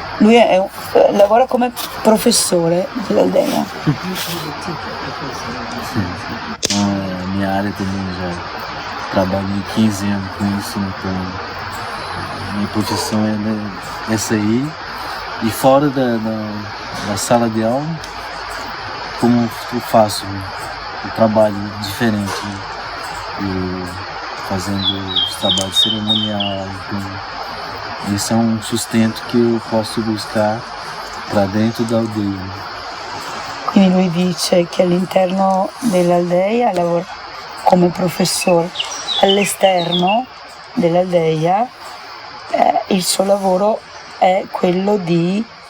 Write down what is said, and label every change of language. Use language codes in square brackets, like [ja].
[it] Lui lavora come professore dell'aldeia. [pt] A minha área também já trabalhei 15 anos com isso, então minha profissão é essa aí. E fora da sala de aula, como eu faço um trabalho diferente, né? E fazendo os trabalhos cerimoniais, então, esse é um sustento que eu posso buscar para dentro da aldeia. [it] Quindi lui dice che all'interno dell'aldeia lavora come professore, all'esterno dell'aldeia il suo lavoro è quello di